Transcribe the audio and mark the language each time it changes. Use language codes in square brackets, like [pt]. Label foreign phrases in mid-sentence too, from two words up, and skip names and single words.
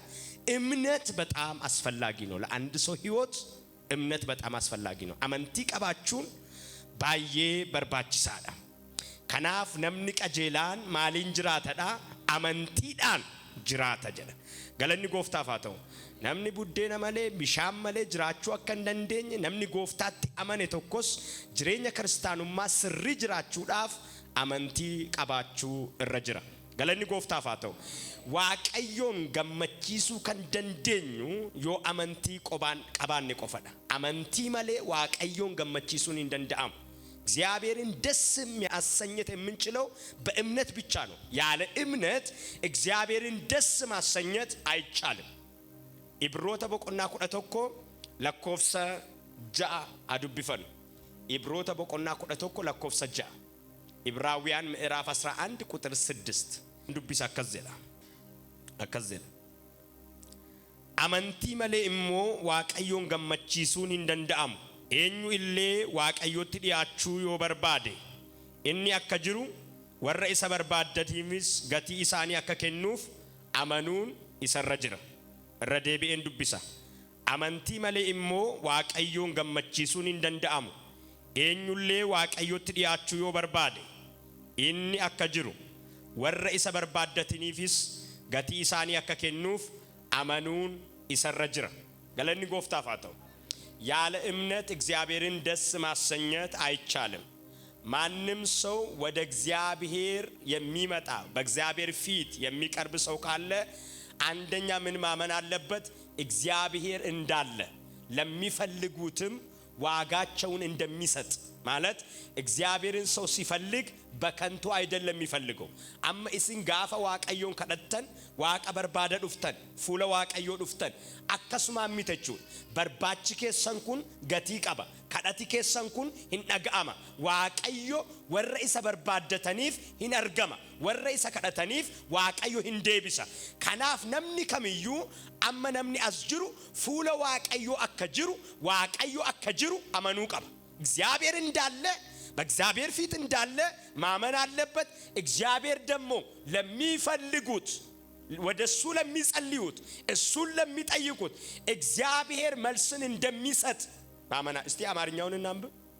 [am] እምነት በጣም አስፈላጊ ነው። [om] ለአንድ ሰው ህይወት እምነት በጣም አስፈላጊ ነው። amantii qabaachuun baay'ee barbaachisaa le kanaaf namni qajeelaan malee jiraata amantiidhaan jiraata jedhe galanni gooftaaf haa ta'u namni buddeena malee bishaan malee jiraachuu akka hin dandeenye namni gooftaatti amane tokkos jireenya kiristaanummaa sirrii jiraachuudhaaf amantii qabaachuu irra jira. Galanni gooftaaf haa ta'u. Waaqayyoon gammachiisuu kan dandeenyu yoo amantii qabaanne qofadha. Amantii malee waaqayyoon gammachiisuun hin danda'amu. [am] እግዚአብሔርን ደስ የሚያሰኘት የምንችለው በእምነት ብቻ ነው። ያለ እምነት እግዚአብሔርን ደስ ማሰኘት አይቻልም። [om] Ibroota boqonnaa kudhatokko lakkoofsa ja'a ni dubbifna Ibroota boqonnaa kudhatokko lakkoofsa ja'a [am] ኢብራውያን ምዕራፍ 11 ቁጥር 6 [om] dubbisa kanaa Amantii malee immoo Waaqayyoon gammachiisuun hin danda'amu eenyu illee Waaqayyotti dhiyaachuu yoo barbaade inni akka jiru waa'ee isaa barbaadattoota isaas gatii isaaniif akka kennu amanuun isa irra jira raga dubbisa amantii malee immoo Waaqayyoon gammachiisuun hin danda'amu eenyu illee Waaqayyotti dhiyaachuu yoo barbaade inni akka jiru waa'ee isaa barbaadattoota isaaniifis gatii isaaniif akka kennu amanuun isa irra jira galanni gooftaaf haa ta'u [am] ያለ እምነት እግዚአብሔርን ደስ ማሰኘት አይቻልም። ማንም ሰው ወደ እግዚአብሔር የሚመጣ በእግዚአብሔር ፊት የሚቀርብ ሰው ካለ አንደኛ ምን ማመን አለበት? እግዚአብሔር እንዳለ ለሚፈልጉትም ዋጋቸውን እንደሚሰጥ ማለት እግዚአብሔርን ሰው ሲፈልግ በከንቱ አይደለም የሚፈልገው። [om] amma isin gaafa Waaqayyoon kadhattan Waaqa barbaaddan dhuftan fuula Waaqayyoo dhuftan akkasuma mitiichuun barbaachisa kan sana kun gatii qaba kadhatii kan sana kun hin dhagahamaa Waaqayyo waa'ee isaa barbaadattootaaf hin argamaa waa'ee isaa kadhattootaaf Waaqayyo hin deebisaa kanaaf namni kamiyyuu amma namni as jiru fuula Waaqayyoo akka jiru Waaqayyo akka jiru amanuu qaba [am] እግዚአብሔር እንዳለ በእግዚአብሔር ፊት እንዳለ ማመን አለበት። እግዚአብሔር ደግሞ ለሚፈልጉት ወደሱ ለሚጸልዩት እሱን ለሚጠይቁት እግዚአብሔር መልስን እንደሚሰጥ ማመና እስቲ አማርኛውን እናንብብ።